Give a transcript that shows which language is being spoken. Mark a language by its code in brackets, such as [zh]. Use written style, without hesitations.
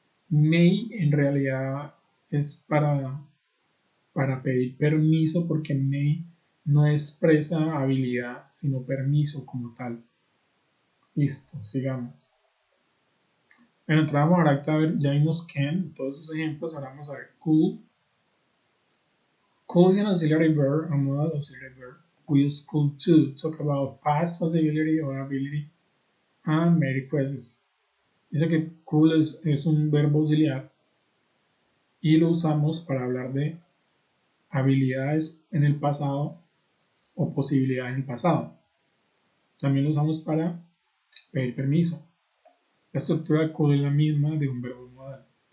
[es] May en realidad es para pedir permiso porque may no expresa habilidad, sino permiso como tal. Listo, sigamos. Bueno, entramos ahora a ver, ya vimos can, todos esos ejemplos, ahora vamos a ver could. [en] Could is an auxiliary verb, a modal auxiliary verb. We use could to talk about past possibility or ability and make requests. [es] Dice que could es un verbo auxiliar y lo usamos para hablar de habilidades en el pasado o posibilidades en el pasado. También lo usamos para pedir permiso. La estructura de could es la misma de un verbo modal.